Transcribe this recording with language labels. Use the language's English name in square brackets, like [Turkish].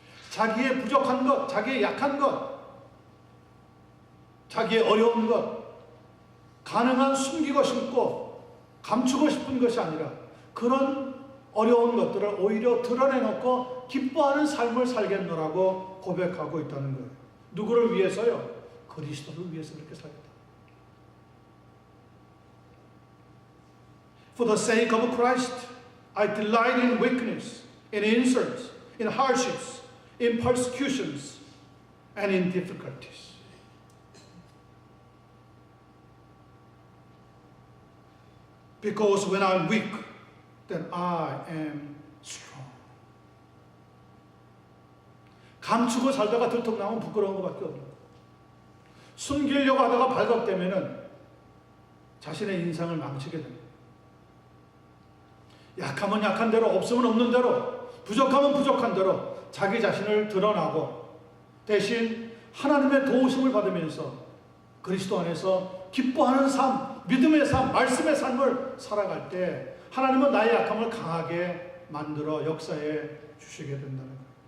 [Korean] 자기의 부족한 것, 자기의 약한 것, 자기의 어려운 것, 가능한 숨기고 싶고 감추고 싶은 것이 아니라 그런 어려운 것들을 오히려 드러내놓고 기뻐하는 삶을 살겠노라고 고백하고 있다는 거예요. 누구를 위해서요? 그리스도를 위해서 그렇게 살겠다. [English] For the sake of Christ, I delight in weakness, in insults, in hardships, in persecutions, and in difficulties. Because when I'm weak, then I am strong. [Korean] 감추고 살다가 들통나면 부끄러운 것밖에 없는 거예요. 숨기려고 하다가 발각되면은 자신의 인상을 망치게 됩니다. 약하면 약한 대로, 없으면 없는 대로, 부족하면 부족한 대로 자기 자신을 드러나고 대신 하나님의 도우심을 받으면서 그리스도 안에서 기뻐하는 삶, 믿음의 삶, 말씀의 삶을 살아갈 때 하나님은 나의 약함을 강하게 만들어 역사해 주시게 된다는 거예요.